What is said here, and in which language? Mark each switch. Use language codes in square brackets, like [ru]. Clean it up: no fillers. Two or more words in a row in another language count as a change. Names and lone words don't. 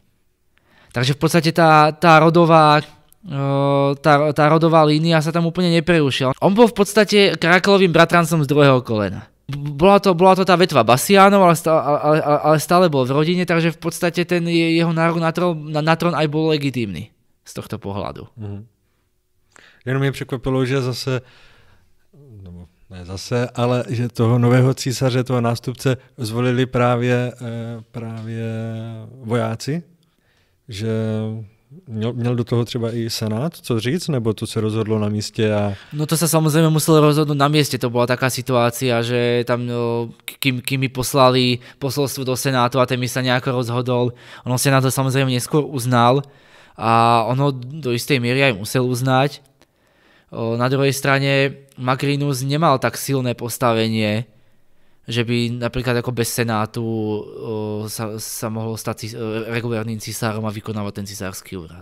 [sk] Takže v podstate tá rodová línia sa tam úplne neprerušila. On bol v podstate Karakalovým bratrancom z druhého kolena. Bola to tá vetva Bassianov, ale stále bol v rodine, takže v podstate ten jeho nárok na trón aj bol legitímny z tohto pohľadu. [cs] Jenom mě překvapilo, že ale že toho nového císaře, toho nástupce zvolili právě vojáci, že měl do toho třeba i senát, co říct, nebo to se rozhodlo na místě? [sk] No to sa samozrejme muselo rozhodnúť na mieste, to bola taká situácia, že tam kým mi poslali posolstvo do senátu a ten mi sa nejako rozhodol, ono senát to samozrejme neskôr uznal, a ono do istej miery aj musel uznať. Na druhej strane Macrinus nemal tak silné postavenie, že by napríklad ako bez senátu sa mohol stať regulárnym cisárom a vykonávať ten cisársky úrad.